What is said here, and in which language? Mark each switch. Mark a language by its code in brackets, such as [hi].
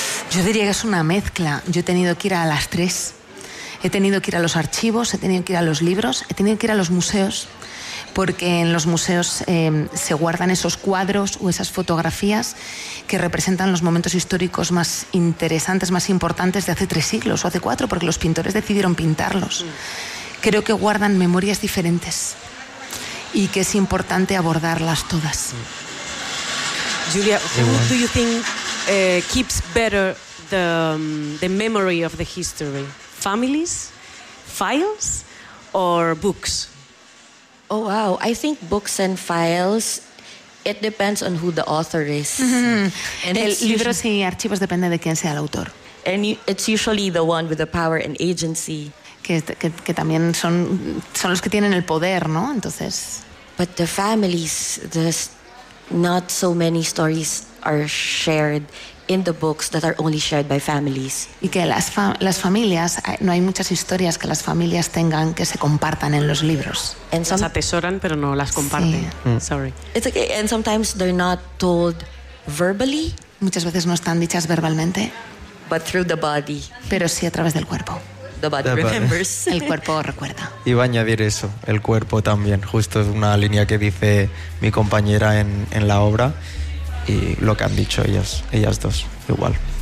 [es] Yo diría que es una mezcla. Yo he tenido que ir a las tres. He tenido que ir a los archivos, he tenido que ir a los libros, he tenido que ir a los museos, porque en los museos se guardan esos cuadros o esas fotografías que representan los momentos históricos más interesantes, más importantes de hace 3 siglos o hace 4, porque los pintores decidieron pintarlos. Creo que guardan memorias diferentes y que es importante abordarlas todas. [en] Julia, who do you think keeps better the memory of the history? Families, files, or books? Oh, wow. I think books and files, it depends on who the author is. [es] Libros y archivos depende de quién sea el autor. [en] And it's usually the one with the power and agency. [es] Que también son los que tienen el poder, ¿no? Entonces... [en] But the families, there's not so many stories are shared in the books that are only shared by families. [es] Y que las familias, no hay muchas historias que las familias tengan que se compartan en los libros. Las atesoran, pero no las comparten. Sí. [en] Sorry. It's okay. And sometimes they're not told verbally. [es] Muchas veces no están dichas verbalmente. [en] But through the body. [es] Pero sí a través del cuerpo. [en] The body remembers. [es] El cuerpo recuerda. Iba a añadir eso, el cuerpo también. Justo es una línea que dice mi compañera en la obra. Y lo que han dicho ellas dos, igual.